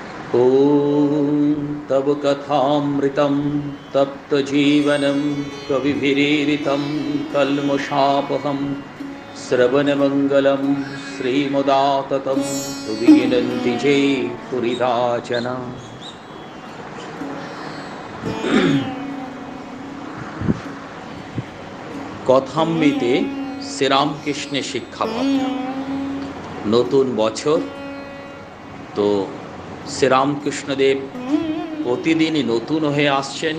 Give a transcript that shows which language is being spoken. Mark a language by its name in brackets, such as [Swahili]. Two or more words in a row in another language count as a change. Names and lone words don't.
[Sanskrit] ॐ तव कथामृतं तप्तजीवनं कविभिरीरितं कल्मषापहं श्रवणमङ्गलं श्रीमुदाततं सुविगिनन्ति जे पुरिदाचना। [Bangla] কথামৃতে শ্রীরামকৃষ্ণের শিক্ষা ভাবনা। নতুন বছর তো শ্রীরামকৃষ্ণদেব প্রতিদিনই নতুন হয়ে আসছেন।